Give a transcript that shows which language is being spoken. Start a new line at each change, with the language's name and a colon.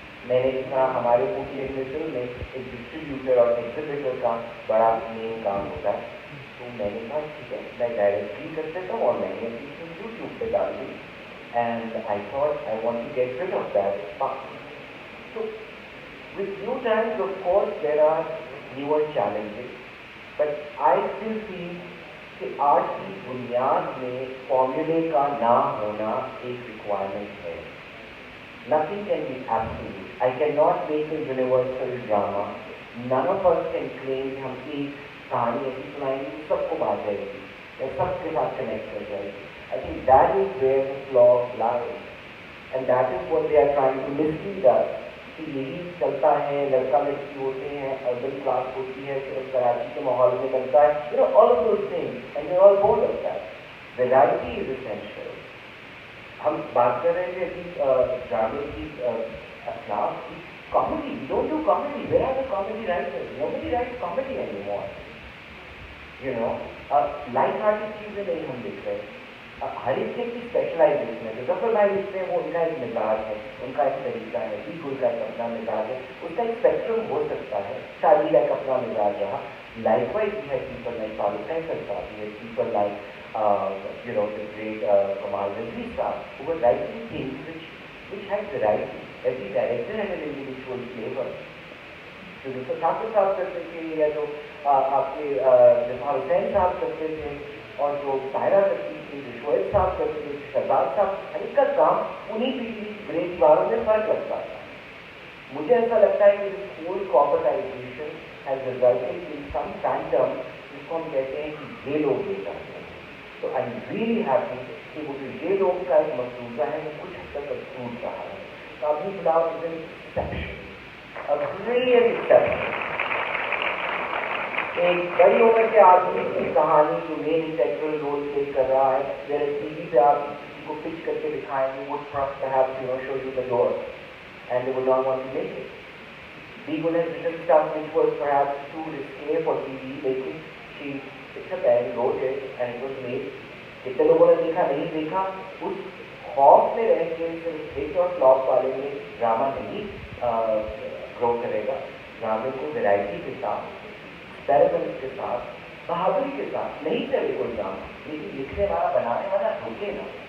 Hindi: मैंने इतना हमारे मूवी फिल्म में एक डिस्ट्रीब्यूटर और एग्जीबिटर का बड़ा मेन काम होता है, तो मैंने कहा ठीक है मैं डायरेक्टली कर देता हूँ और मैंने अपनी फिल्म यूट्यूब पे डाल दी
English: And I thought I want to get rid of that part. So, with new times, of course, there are newer challenges, but I still feel
Hindi: कि आज की बुनियाद में फॉर्मूले का ना होना एक रिक्वायरमेंट है।
English: Nothing can be absolute. I cannot make a universal drama. None of us can claim
Hindi: कि हम एक कहानी ऐसी सुनाएंगे सबको बात जाएगी या सबके साथ कनेक्ट कर जाएगी।
English: I think that is where the flaw lies, and that is what they are trying to mislead us.
Hindi: यही चलता है, लड़का लड़की होते हैं, अर्बन क्लास होती है, सिर्फ कराची के माहौल में बनता है,
English: you know all of those things and they're all bored of that. Variety is essential.
Hindi: हम बात कर रहे थे अभी ड्रामे की क्लास की, comedy,
English: we don't do comedy. Where are the comedy writers? Nobody writes comedy anymore. You know, light-hearted
Hindi: चीजें नहीं हम देख रहे। हर एक की स्पेशलाइजेशन है, जो जफर भाई लिखते हैं वो उनका एक मिजाज है, उनका एक तरीका है, बिल्कुल का एक अपना मिजाज है, उसका एक स्पेक्ट्रम हो सकता है, शादी का एक अपना मिजाज रहा।
English: Likewise we have people like Farooq Kaiser sahab, we have people like you know the great Kamal Rizvi sahab, who were writing things which had variety. Every director had an individual flavor.
Hindi: जो दूसरा ठाकुर साहब करते थे या जो आपके जफर हुसैन साहब करते थे और जो सायरा करती थी, जो शोएब साहब करते थे, शहजाद साहब, हर एक का काम उन्हीं पीछे ग्रे दीवारों में फर्क लगता था। मुझे ऐसा लगता है कि
English: this whole corporatization has resulted in some phantom
Hindi: जिसको हम कहते हैं कि ये लोग ये चाहते हैं। तो
English: I am really happy
Hindi: कि वो जो ये लोग का एक मसरूजा है वो कुछ हद तक टूट रहा है। तो अभी फिलहाल
English: Is an exception, a brilliant exception.
Hindi: एक बड़ी उम्र के आदमी की कहानी जो मेन इंटेग्रल रोल प्ले कर रहा है, मेरे टीवी पे आप किसी को पिच करके दिखाएंगे, वो
English: perhaps you know show you the door and they would not want to make it. Begun has written stuff which was perhaps too risque for TV, लेकिन she picked up and wrote it and it was made.
Hindi: कितने लोगों ने देखा नहीं देखा, उस खौफ में रह के सिर्फ हिट और फ्लॉप वाले में ड्रामा नहीं ग्रो करेगा। ड्रामे को वैरायटी के साथ, एक्सपेरिमेंट के साथ, बहादुरी के साथ नहीं चले कोई काम, लेकिन लिखने वाला बनाने वाला रुके ना।